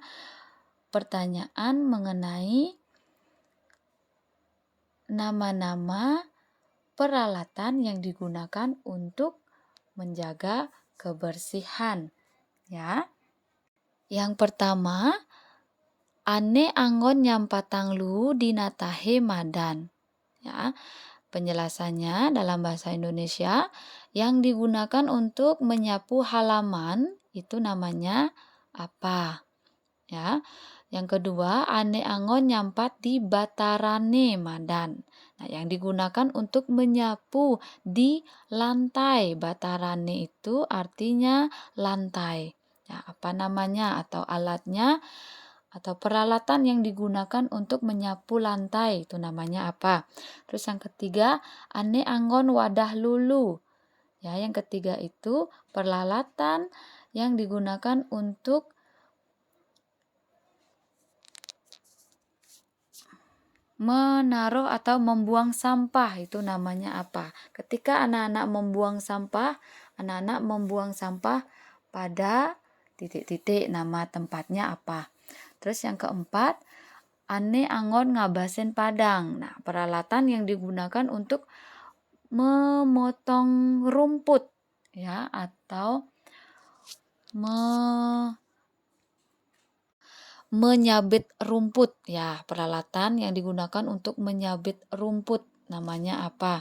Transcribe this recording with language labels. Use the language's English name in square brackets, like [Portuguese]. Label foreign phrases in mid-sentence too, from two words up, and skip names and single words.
[Indonesian] Pertanyaan mengenai nama-nama peralatan yang digunakan untuk menjaga kebersihan ya. Yang pertama, [Balinese] ane anggon nyampatang lu dinatahe madan. [Indonesian] Ya. Penjelasannya dalam bahasa Indonesia yang digunakan untuk menyapu halaman itu namanya apa? Ya. Yang kedua, [Balinese] ane angon nyampat di batarane madan. [Indonesian] Nah, yang digunakan untuk menyapu di lantai. Batarane itu artinya lantai. Ya, apa namanya atau alatnya atau peralatan yang digunakan untuk menyapu lantai itu namanya apa? Terus yang ketiga, [Balinese] ane anggon wadah lulu. [Indonesian] Ya, yang ketiga itu peralatan yang digunakan untuk menaruh atau membuang sampah itu namanya apa? Ketika anak-anak membuang sampah, anak-anak membuang sampah pada titik-titik nama tempatnya apa? Terus yang keempat, [Balinese] ane anggon ngabasen padang. [Indonesian] Nah, peralatan yang digunakan untuk memotong rumput ya atau menyabit rumput ya, peralatan yang digunakan untuk menyabit rumput namanya apa?